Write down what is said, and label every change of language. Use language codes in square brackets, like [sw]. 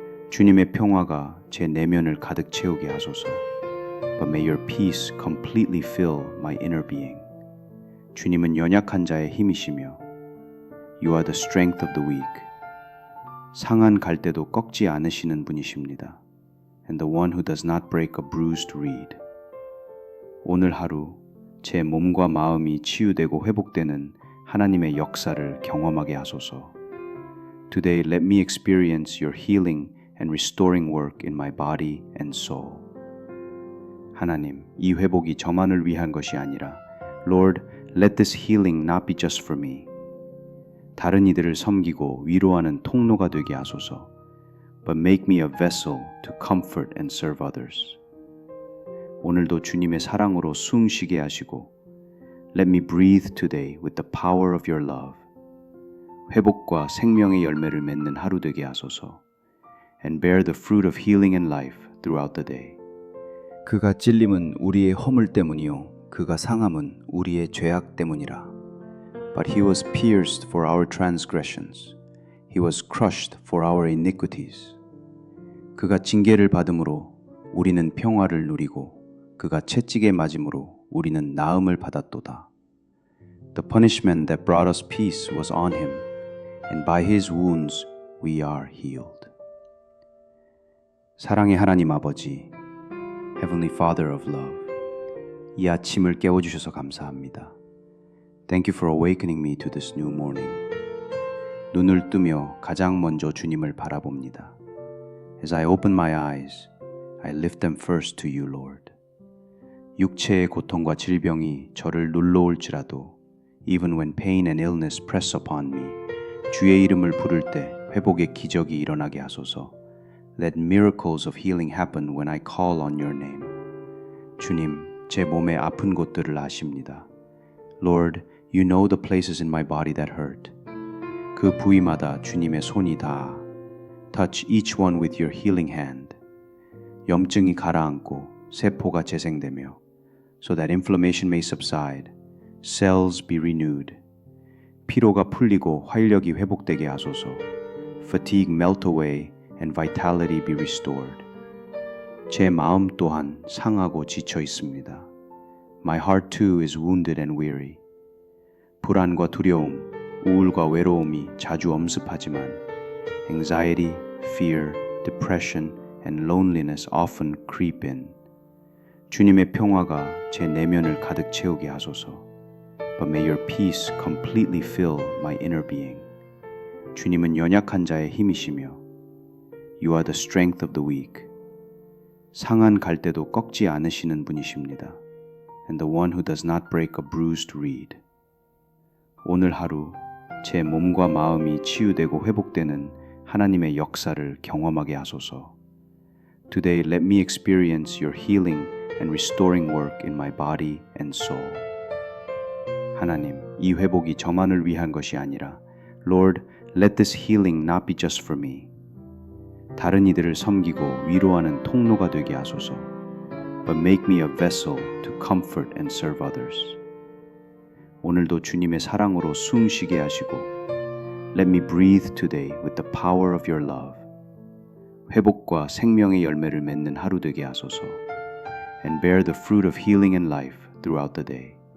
[ko] 주님의 평화가 제 내면을 가득 채우게 하소서. [en] But may your peace completely fill my inner being. [ko] 주님은 연약한 자의 힘이시며 [en] You are the strength of the weak. [ko] 상한 갈대도 꺾지 않으시는 분이십니다. [en] And the one who does not break a bruised reed. [ko] 오늘 하루 제 몸과 마음이 치유되고 회복되는 하나님의 역사를 경험하게 하소서. [en] Today let me experience your healing and restoring work in my body and soul. [ko] 하나님, 이 회복이 저만을 위한 것이 아니라 [en] Lord, let this healing not be just for me. [ko] 다른 이들을 섬기고 위로하는 통로가 되게 하소서. [en] But make me a vessel to comfort and serve others. [ko] 오늘도 주님의 사랑으로 숨 쉬게 하시고 [en] Let me breathe today with the power of your love. [ko] 회복과 생명의 열매를 맺는 하루 되게 하소서. [en] And bear the fruit of healing and life throughout the day. [ko] 그가 찔림은 우리의 허물 때문이요 그가 상함은 우리의 죄악 때문이라. [en] But he was pierced for our transgressions. He was crushed for our iniquities. [ko] 그가 징계를 받음으로 우리는 평화를 누리고 그가 채찍에 맞음으로 우리는 나음을 받았도다. [en] The punishment that brought us peace was on him, and by his wounds we are healed. [ko] 사랑의 하나님 아버지, [en] Heavenly Father of love, [ko] 이 아침을 깨워주셔서 감사합니다. [en] Thank you for awakening me to this new morning. [ko] 눈을 뜨며 가장 먼저 주님을 바라봅니다. [en] As I open my eyes, I lift them first to you, Lord. [ko] 육체의 고통과 질병이 저를 눌러올지라도 [en] Even when pain and illness press upon me, [ko] 주의 이름을 부를 때 회복의 기적이 일어나게 하소서. [en] Let miracles of healing happen when I call on your name. [ko] 주님, 제 몸의 아픈 곳들을 아십니다. [en] Lord, you know the places in my body that hurt. [ko] 그 부위마다 주님의 손이 닿아. [en] Touch each one with your healing hand. [ko] 염증이 가라앉고 세포가 재생되며 [en] so that inflammation may subside, cells be renewed. [ko] 피로가 풀리고 활력이 회복되게 하소서. [en] Fatigue melt away and vitality be restored. [ko] 제 마음 또한 상하고 지쳐 있습니다. [en] My heart too is wounded and weary. [ko] 불안과 두려움, 우울과 외로움이 자주 엄습하지만 [en] anxiety, fear, depression, and loneliness often creep in. [ko] 주님의 평화가 제 내면을 가득 채우게 하소서. [en] But may your peace completely fill my inner being. [ko] 주님은 연약한 자의 힘이시며 [en] You are the strength of the weak. [ko] 상한 갈대도 꺾지 않으시는 분이십니다. [en] And the one who does not break a bruised reed. [ko] 오늘 하루 제 몸과 마음이 치유되고 회복되는 하나님의 역사를 경험하게 하소서. [en] Today let me experience your healing and restoring work in my body and soul. [ko] 하나님, 이 회복이 저만을 위한 것이 아니라 [en] Lord, let this healing not be just for me. [ko] 다른 이들을 섬기고 위로하는 통로가 되게 하소서. [en] But make me a vessel to comfort and serve others. [ko] 오늘도 주님의 사랑으로 숨 쉬게 하시고 [en] Let me breathe today with the power of your love. [ko] 회복과 생명의 열매를 맺는 하루 되게 하소서. [en] And bear the fruit of healing and life throughout the day.